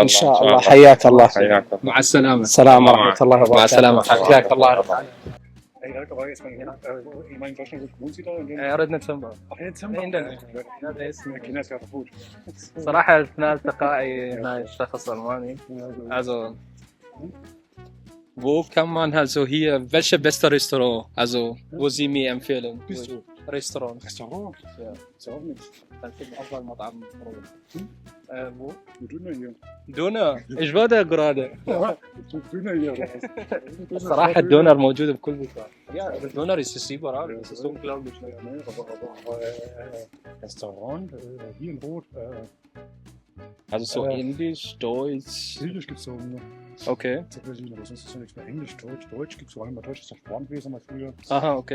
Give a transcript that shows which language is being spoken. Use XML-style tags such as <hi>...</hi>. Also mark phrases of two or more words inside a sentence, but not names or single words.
<ar>إن شاء الله. حياك الله. حياك. مع السلامة. السلام ورحمة الله وبركاته. مع السلامة. حياك الله. أردنا نسمع. صراحة أثناء التقائي هنا الشخص ألماني</ar> <de>also wo kann man also hier, welche beste Restaurant, also wo Sie mir empfehlen? Restaurant. Ja. Ist auch nichts. Dann finden wir auch mal Mطعم wo? Döner hier. Döner. Ich war da gerade. Döner hier.</de> <ar>الصراحة الدونر موجود بكل مكان.</ar> <de>Ja, الدونر ist überall. Das ist unglaublich. Aber Restaurant hier in Rot. Also so Indisch, Deutsch. Indisch gibt es so. Okay. Berlin, aber sonst ist ja nichts mehr Englisch, Deutsch. Deutsch gibt es vor allem bei Deutsch ist noch Brandwesen mal früher. Aha, okay.</de>